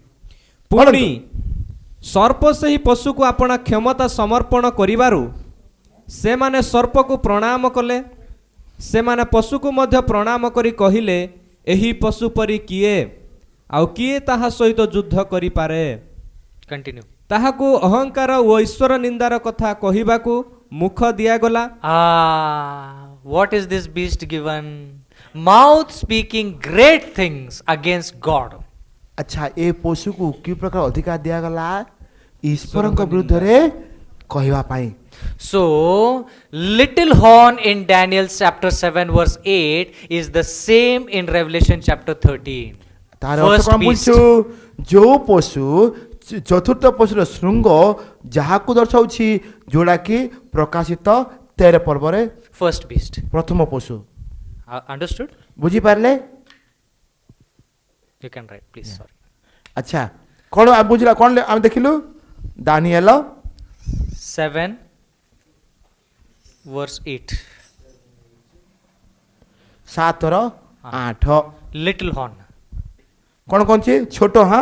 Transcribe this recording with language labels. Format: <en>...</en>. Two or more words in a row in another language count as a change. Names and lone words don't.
<or>ପୁଣି ସର୍ପ ସେହି ପଶୁକୁ ଆପଣା କ୍ଷମତା ସମର୍ପଣ କରିବାରୁ ସେମାନେ ସର୍ପକୁ ପ୍ରଣାମ କଲେ ସେମାନେ ପଶୁକୁ ମଧ୍ୟ ପ୍ରଣାମ କରି କହିଲେ ଏହି ପଶୁ ପରି କିଏ ଆଉ କିଏ ତାହା ସହିତ ଯୁଦ୍ଧ କରିପାରେ</or> <en>Continue.</en> <or>ତାହାକୁ ଅହଙ୍କାର ଓ ଈଶ୍ୱର ନିନ୍ଦାର କଥା କହିବାକୁ ମୁଖ ଦିଆଗଲା</or> <en>What is this beast given? Mouth speaking great things against God.</en> <or>ଆଚ୍ଛା ଏ ପଶୁକୁ କି ପ୍ରକାର ଅଧିକାର ଦିଆଗଲା ଈଶ୍ୱରଙ୍କ ବିରୁଦ୍ଧରେ କହିବା ପାଇଁ</or> <en>So, little horn in Daniel chapter 7 verse 8 is the same in Revelation chapter 13.</en> <or>ତାର ଅର୍ଥ</or> <en>First</en> <or>କ'ଣ</or> <en>beast.</en> <or>ବୁଝୁଛୁ ଯୋଉ ପଶୁ ଚତୁର୍ଥ ପଶୁର ଶୃଙ୍ଗ ଯାହାକୁ ଦର୍ଶାଉଛି ଯୋଉଟାକି ପ୍ରକାଶିତ 13 ପର୍ବରେ</or> <en>First beast.</en> <or>ପ୍ରଥମ ପଶୁ</or> <en>Understood?</en> <or>ବୁଝିପାରିଲେ</or> <en>You can write, please. Sorry.</en> <or>ଆଚ୍ଛା କ'ଣ ଆମେ ବୁଝିଲା କ'ଣ ଆମେ ଦେଖିଲୁ ଦାନିଏଲ</or> <en>7 verse 8. 7-8 Little horn.</en> <or>କ'ଣ କହୁଛି ଛୋଟ ହଁ</or>